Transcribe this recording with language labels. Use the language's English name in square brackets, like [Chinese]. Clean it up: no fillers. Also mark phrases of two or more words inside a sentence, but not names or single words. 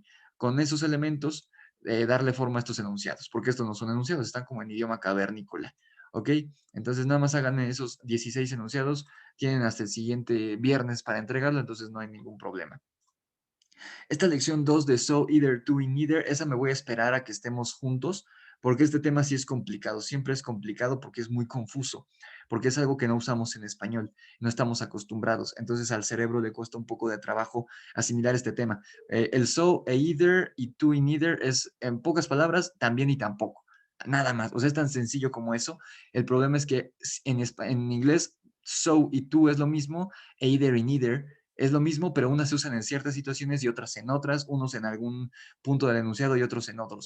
[Spanish] Con esos elementos, darle forma a estos enunciados, porque estos no son enunciados, están como en idioma cavernícola. ¿Ok? Entonces, nada más hagan esos 16 enunciados, tienen hasta el siguiente viernes para entregarlo, entonces no hay ningún problema. Esta lección 2 de [English] so, either, to [Spanish] y neither, esa me voy a esperar a que estemos juntos, porque este tema sí es complicado, siempre es complicado porque es muy confuso, porque es algo que no usamos en español, no estamos acostumbrados, entonces al cerebro le cuesta un poco de trabajo asimilar este tema. El so e either y to y neither es, en pocas palabras, también y tampoco, nada más, o sea, es tan sencillo como eso. El problema es que en inglés so y to es lo mismo, e either y neither es lo mismo, pero unas se usan en ciertas situaciones y otras en otras, unos en algún punto del enunciado y otros en otros.